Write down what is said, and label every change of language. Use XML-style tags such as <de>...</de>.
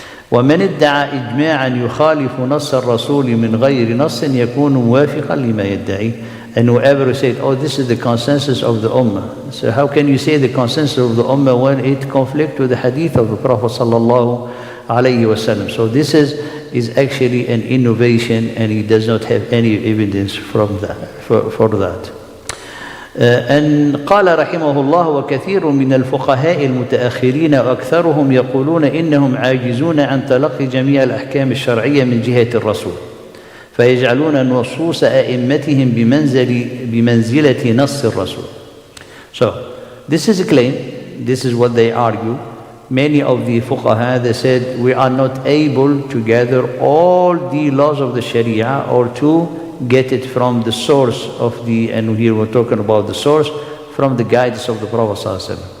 <ar>ومن ادعى إجماعا يخالف نص الرسول من غير نص يكون موافقا لما يدعي.</ar> <en>And whoever said, oh, this is the consensus of the Ummah. So how can you say the consensus of the Ummah when it conflicts with the hadith of the Prophet sallallahu alaihi wasallam? So this is actually an innovation, and he does not have any evidence from that, for that.</en> <ar>أن قال رحمه الله: وكثير من الفقهاء المتأخرين وأكثرهم يقولون إنهم عاجزون عن تلقي جميع الأحكام الشرعية من جهة الرسول، فيجعلون نصوص أئمتهم بمنزلة نص الرسول.</ar> <en>So this is a claim, this is what they argue. Many of the fuqaha, they said we are not able to gather all the laws of the Sharia or to get it from the source of the, and here we're talking about the source, from the guidance of the Prophet ﷺ.</en>